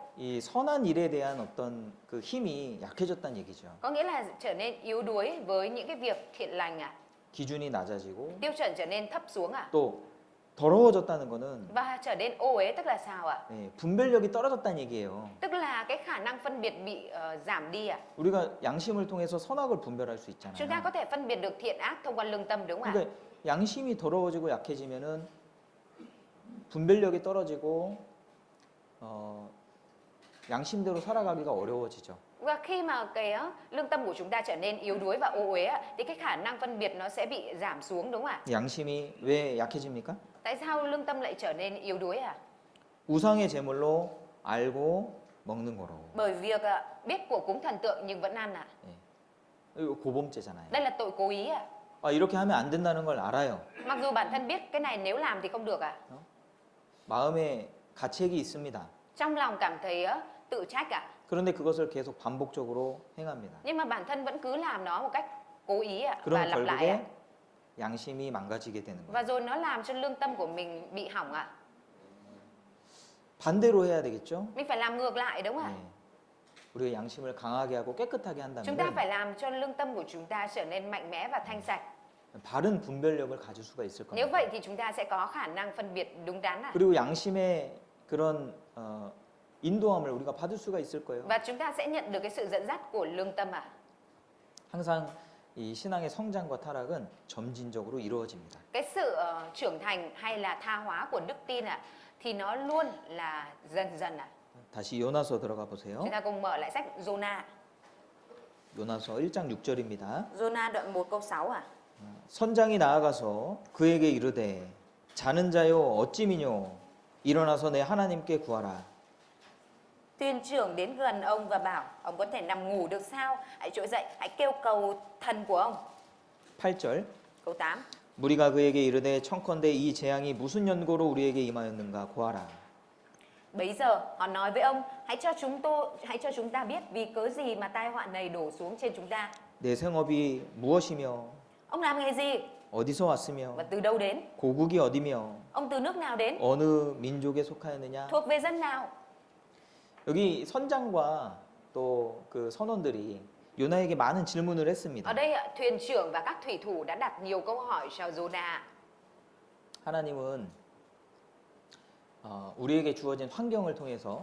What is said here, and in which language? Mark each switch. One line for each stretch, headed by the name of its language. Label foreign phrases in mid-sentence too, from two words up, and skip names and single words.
Korean: 이 선한 일에 대한 어떤 그 힘이 약해졌다는 얘기죠.
Vietnamese: Có nghĩa là trở nên yếu đuối với những cái việc thiện lành à?
Korean: 기준이 낮아지고
Vietnamese: Tiêu chuẩn trở nên thấp xuống à?
Korean: 또 더러워졌다는 거는
Vietnamese: Và trở nên ô uế tức là sao ạ?
Korean: 예, 분별력이 떨어졌다는 얘기예요.
Vietnamese: Tức là cái khả năng phân biệt bị giảm đi à?
Korean: 우리가 양심을 통해서 선악을 분별할 수
Vietnamese: Chúng ta
Korean: 있잖아요.
Vietnamese: có thể phân biệt được thiện ác thông qua lương tâm đúng không ạ?
Korean: 그러니까 양심이 더러워지고 약해지면은 분별력이 떨어지고 양심대로 살아가기가 어려워지죠.
Vietnamese: Và khi mà cái lương tâm của chúng ta trở nên yếu đuối và ô uế ạ, thì cái khả năng phân biệt nó sẽ bị giảm xuống đúng không ạ?
Korean: 양심이 왜 약해집니까?
Vietnamese: Tại sao lương tâm lại trở nên yếu đuối à?
Korean: 우상의 제물로 알고 먹는 거로.
Vietnamese: Bởi việc biết của cúng thần tượng nhưng vẫn ăn ạ.
Korean: 이거 고범죄잖아요.
Vietnamese: Đây là tội cố ý ạ.
Korean: 이렇게 하면 안 된다는 걸 알아요.
Vietnamese: Mặc dù bản thân biết cái này nếu làm thì không được ạ.
Korean: 마음에 가책이 있습니다.
Vietnamese: Trong lòng cảm thấy tự trách ạ.
Korean: 그런데 그것을 계속 반복적으로 행합니다.
Vietnamese: Nhưng mà bản thân vẫn cứ làm nó một cách cố ý ạ và
Korean: 그럼
Vietnamese: lặp lại ạ.
Korean: 결국에 양심이 망가지게 되는
Vietnamese: Và
Korean: 거예요.
Vietnamese: rồi nó làm cho lương tâm của mình bị hỏng ạ.
Korean: 반대로 해야 되겠죠?
Vietnamese: Mình phải làm ngược lại đúng không ạ?
Korean: 네. 우리의 양심을 강하게 하고 깨끗하게
Vietnamese: Chúng ta
Korean: 한다면
Vietnamese: phải làm cho lương tâm của chúng ta trở nên mạnh mẽ và thanh sạch.
Korean: 바른 분별력을 가질 수가 있을
Vietnamese: Nếu
Korean: 겁니다.
Vietnamese: vậy thì chúng ta sẽ có khả năng phân biệt đúng đắn ạ.
Korean: 그리고 양심의 그런 인도함을 우리가 받을 수가 있을 거예요.
Vietnamese: Và chúng ta sẽ nhận được cái sự dẫn dắt của lương tâm ạ.
Korean: 항상 이 신앙의 성장과 타락은 점진적으로 이루어집니다.
Vietnamese: Cái sự trưởng thành hay là tha hóa của đức tin ạ thì nó luôn là dần dần ạ.
Korean: 다시 요나서 들어가 보세요.
Vietnamese: Chúng ta cùng mở lại sách Jonah.
Korean: 요나서 1장 6절입니다.
Vietnamese: Jonah đoạn 1 câu 6 à?
Korean: 선장이 나아가서 그에게 이르되 자는 자여 어찌 미뇨 일어나서 내 하나님께 구하라.
Vietnamese: Thuyền trưởng đến gần ông và bảo, ông có thể nằm ngủ được sao? Hãy trỗi dậy, hãy kêu cầu thần của ông.
Korean: 8절
Vietnamese: Câu 8.
Korean: 무리가 그에게 이르되 청컨대 이 재앙이 무슨 연고로 우리에게 임하였는가 구하라.
Vietnamese: Bấy giờ họ nói với ông, hãy cho chúng ta biết vì cớ gì mà tai họa này đổ xuống trên chúng ta.
Korean: 내 생업이 무엇이며
Vietnamese: Ông làm nghề gì
Korean: 어디서 왔으며
Vietnamese: và từ đâu đến?
Korean: 고국이 어디며
Vietnamese: Ông từ nước nào đến?
Korean: 어느 민족에 속하였느냐.
Vietnamese: Thuộc về dân nào?
Korean: 여기 선장과 또 그 선원들이 요나에게 많은 질문을 했습니다.
Vietnamese: Ở đây thuyền trưởng và các thủy thủ đã đặt nhiều câu hỏi cho Jonah.
Korean: 하나님은 우리에게 주어진 환경을 통해서